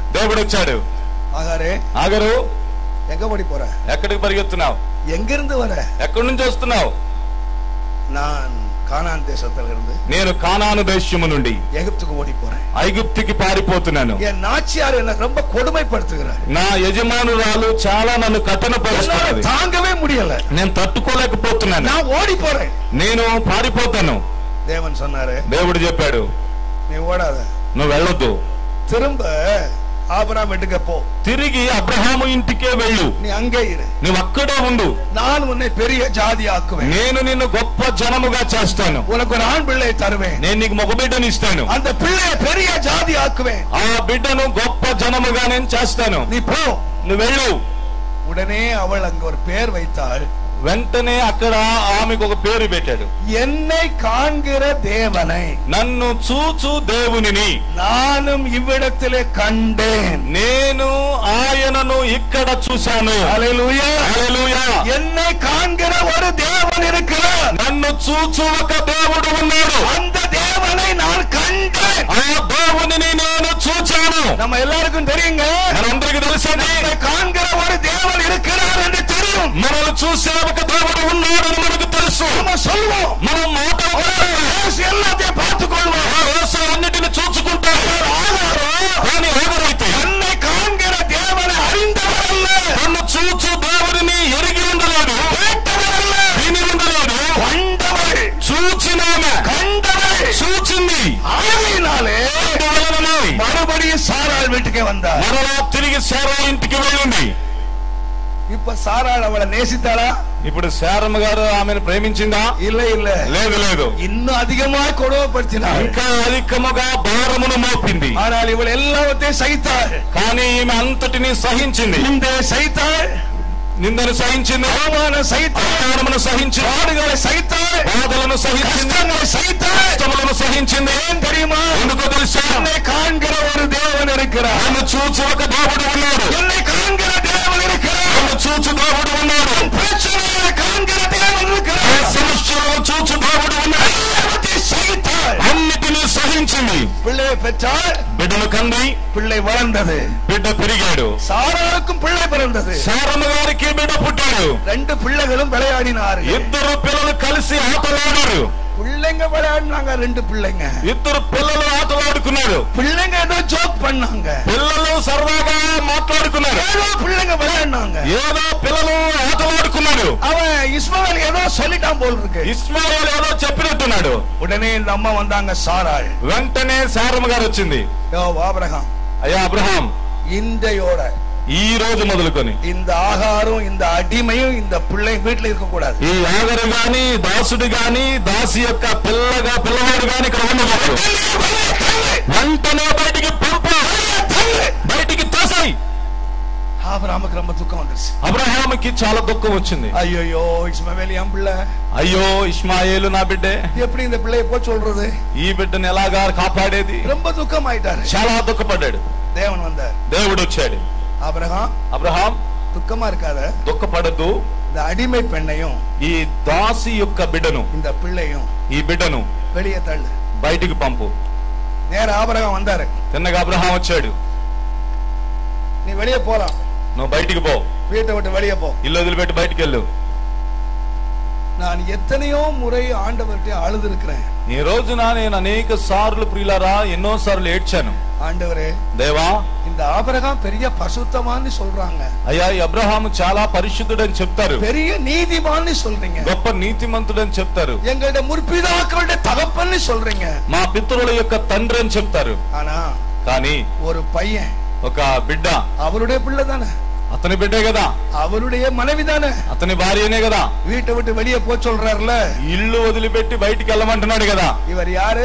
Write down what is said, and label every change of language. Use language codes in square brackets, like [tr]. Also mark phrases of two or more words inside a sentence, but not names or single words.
[te] దేవుడు వచ్చాడు. [ta] ஆகாரே, [te] ఆగరు [ta] எங்க ஓடி போற? [te] ఎక్కడికి పరిగెత్తున్నావు? [ta] எங்கிருந்து வர? [te] ఎక్కడి నుంచి వస్తున్నావు? [ta] நான் கானான் தேசத்துல இருந்து, [te] నేను కానాను దేశము నుండి [ta] எகிப்துக்கு ஓடி போறேன். [te] ఐగుప్తుకి పారిపోతున్నాను. [ta] என் நாச்சியார் என்ன ரொம்ப கொடுமைப்படுத்துகிறார். [te] నా యజమానురాలు చాలా నన్ను కఠినపరుస్తున్నది. [ta] தாங்கவே முடியல. [te] నేను తట్టుకోలేకపోతున్నాను. [ta] நான் ஓடி போறேன். [te] నేను పారిపోతాను. [ta] தேவன் சொன்னாரு, [te] దేవుడు చెప్పాడు, [ta] நீ ஓடாத, [te] నువ్వు వెళ్ళొద్దు, [ta] திரும்ப ஆபிரகாம் வீட்டுக்கு போ. [te] తిరిగి అబ్రహాము ఇంటికే వెళ్ళు, [ta] நீ அங்கே இரு. [te] నువ్వు అక్కడే ఉండు. [ta] நான் உன்னை பெரிய ஜாதி ஆக்குவேன். [te] నేను నిన్ను గొప్ప జనముగా చేస్తాను. [ta] உனக்கு ஒரு ஆண் பிள்ளை தருவேன். [te] నేను నీకు మగ బిడ్డను ఇస్తాను. [ta] அந்த பிள்ளையை பெரிய ஜாதி ஆக்குவேன். [te] ఆ బిడ్డను గొప్ప జనముగా నేను చేస్తాను. [ta] நீ போ. [te] నువ్వు వెళ్ళు. [ta] உடனே அவள் அங்க ஒரு பேர் வைத்தாள். [te] వెంటనే అక్కడ ఆమెకు ఒక పేరు పెట్టాడు. [ta] என்னை காண்கிற தேவனை, [te] నన్ను చూచు దేవునిని [ta] நானும் இவ்விடத்திலே கண்டேன். [te] నేను ఆయనను ఇక్కడ చూశాను. హల్లెలూయా, హల్లెలూయా. [ta] என்னை காண்கிற ஒரு தேவன் இருக்கிறார். [te] నన్ను చూచు ఒక దేవుడు ఉన్నాడు. [ta] அந்த தேவனை நான் கண்டேன். [te] ఆ దేవునిని నేను చూచాను. [ta] நம்ம எல்லாருக்கும் தெரியுங்க, [te] మనందరికీ తెలుసండి, [ta] நம்மை காண்கிற ஒரு தேவன் இருக்கிறார் என்று தெரியும். [te] మనల్ని చూసే ఒక దేవుడు ఉన్నాడని మనకు తెలుసు. [ta] நம்ம சொல்வோம், [te] మనం [ta] இயேசு எல்லாத்தையும் பார்த்துக் கொள்வோம், [te] అన్నిటిని చూచుకుంటారు. కానీ ఎవరైతే [ta] என்னை காண்கிற தேவனை அறிந்தவர் அல்ல, [te] నన్ను చూచు దేవుడిని ఎరిగి ఉండలేడు, [ta] கேட்டவர் அல்ல, [te] విని ఉండలేడు, [ta] கண்டவர், [te] చూచినామె, [ta] கண்டவர், [te] చూచింది. [ta] ஆகையினாலே மறுபடியும் சாராள் வீட்டுக்கே வந்தார். [te] మరలా తిరిగి శారా ఇంటికి వెళ్ళింది. [ta] இப்ப சாராள் அவளை நேசித்தாளா? [te] ఇప్పుడు శారమ్మ గారు ఆమెను ప్రేమించిందా? [ta] இல்ல இல்ல, [te] లేదు లేదు. [ta] இன்னும் அதிகமா கொடுமைப்படுத்தினாள். [te] ఇంకా అధికముగా భారమును మోపింది. [ta] ஆனால் இவள் எல்லாவற்றையும் சகித்தாள். [te] కానీ ఈమె అంతటిని సహించింది. [ta] இந்த சகித்தாள், [te] నిందను సహించింది, [ta] அவமானம் சகித்தாள், [te] అవమానమును సహించింది, [ta] பாடுகளை சகித்தாள், [te] బాధలను సహించింది, [ta] கஷ்டங்களை சகித்தாள். [te] కష్టములను సహించింది. [ta] ஏன் தெரியுமா? [te] ఎందుకో తెలుసా? [ta] என்னை காண்கிற ஒரு தேவன் இருக்கிறார். [te] నన్ను చూచు ఒక దేవుడు ఉన్నాడు. [ta] என்னை காண்கிற தேவன் இருக்கிறார். [te] నన్ను చూచు దేవుడు ఉన్నాడు. [ta] பிரச்சனைகளை காண்கிற தேவன் இருக்கிறார். [te] సమస్యలను చూచు దేవుడు ఉన్నాడు. [ta] எல்லாவற்றையும் சகித்தாள். [te] అన్నిటిని సహించింది. [ta] பிள்ளையை பெற்றாள், [te] బిడ్డను కంది, [ta] பிள்ளை வளர்ந்தது. [te] బిడ్డ పెరిగాడు. [ta] சாராளுக்கும் பிள்ளை பிறந்தது. [te] శారమ్మ గారికి బిడ్డ పుట్టాడు. [ta] ரெண்டு பிள்ளைகளும் விளையாடினாரு. [te] ఇద్దరు పిల్లలు కలిసి ఆటలాడారు. [ta] பிள்ளைங்க விளையாடினாங்க, ரெண்டு பிள்ளைங்க. [te] ఇద్దరు పిల్లలు ఆటలాడుకున్నారు. [ta] பிள்ளைங்க ஏதோ ஜோக் பண்ணாங்க, [te] పిల్లలు సరదాగా మాట్లాడుకున్నారు. [ta] ஏதோ பிள்ளைங்க விளையாடினாங்க. [te] ఏదో పిల్లలు ఆటలాడుకున్నారు. [ta] அவன் இஸ்மாயில் ஏதோ சொல்லிட்டான் போல் இருக்கு. [te] ఇస్మాయిల్ ఏదో చెప్పినట్టున్నాడు. [ta] உடனே இந்த அம்மா வந்தாங்க, சாராள். [te] వెంటనే శారమ్మ గారు వచ్చింది. [ta] யோ ஆபிரகாம், [te] అయ్యా అబ్రహాం, [ta] இந்தையோட [te] ఈ రోజు మొదలుకొని [ta] இந்த ஆகாரம், இந்த அடிமையும் இந்த பிள்ளை வீட்டுல இருக்க கூடாது. [te] ఈ ఆగరు గాని, దాసుడు గాని, దాసి యొక్క పిల్లవాడు గాని ఇక్కడ ఉండకూడదు. వెంటనే బయటికి పంపు, బయటికి తోసాయి. [ta] ஆபிரகாமுக்கு ரொம்ப துக்கம் வந்துருச்சு. [te] అబ్రహాముకి చాలా దుఃఖం వచ్చింది. [ta] ஐயோ இஸ்மாவேல் என் பிள்ளை, [te] అయ్యో ఇష్మాయేలు నా బిడ్డే, [ta] எப்படி இந்த பிள்ளையை போ சொல்றது? [te] ఈ బిడ్డను ఎలాగా కాపాడేది? [ta] ரொம்ப துக்கம் ஆயிட்டாரு. [te] చాలా దుఃఖపడ్డాడు. [ta] தேவன் வந்தார். [te] దేవుడు వచ్చాడు. [ta] ஆபிரகாம், [te] అబ్రహాం [ta] துக்கமா இருக்காத, [te] దుఃఖపడద్దు. [ta] இந்த அடிமை பெண்ணையும் [te] ఈ దాసి యొక్క బిడ్డను, [ta] இந்த பிள்ளையும் [te] ఈ బిడ్డను [ta] வெளியே தள்ளு. [te] బయటికి పంపు. [ta] நேர ஆபிரகாம் வந்தாரு. [te] తిన్నగా అబ్రహాం వచ్చాడు. [ta] நீ வெளியே போலாம், [te] నువ్వు బయటికి పో, [ta] வீட்டை விட்டு வெளியே போ. [te] ఇల్లు వదిలిపెట్టి బయటికి వెళ్ళు. [ta] நான் எத்தனையோ முறை ஆண்டவர்கிட்ட அழுது இருக்கிறேன். [te] ఈ రోజున నేను అనేక సార్లు ప్రియులారా ఎన్నో సార్లు ఏడ్చాను. [ta] ஆண்டவரே, [te] దేవా, [ta] இந்த ஆபிரகாம் பெரிய பசுத்தமான்னு சொல்றாங்க, [te] అయ్యా ఈ అబ్రహాము చాలా పరిశుద్ధుడని చెప్తారు, [ta] பெரிய நீதிமான்னு சொல்றீங்க, [te] గొప్ప నీతిమంతుడని చెప్తారు, [ta] எங்களுடைய முற்பிதாக்களுடைய தகப்பன்னு சொல்றீங்க. [te] మా పితరుల యొక్క తండ్రి అని చెప్తారు. [ta] ஆனா [te] కానీ [ta] ஒரு பையன், [te] ఒక బిడ్డ, [ta] அவருடைய பிள்ளை தானே, [te] అతని బిడ్డే కదా, [ta] அவருடைய மனைவி தானே, [te] అతని భార్యనే కదా, [ta] வீட்டை விட்டு வெளியே போ சொல்றாருல, [te] ఇల్లు వదిలిపెట్టి బయటికి వెళ్ళమంటున్నాడు కదా. [ta] இவர் யாரு?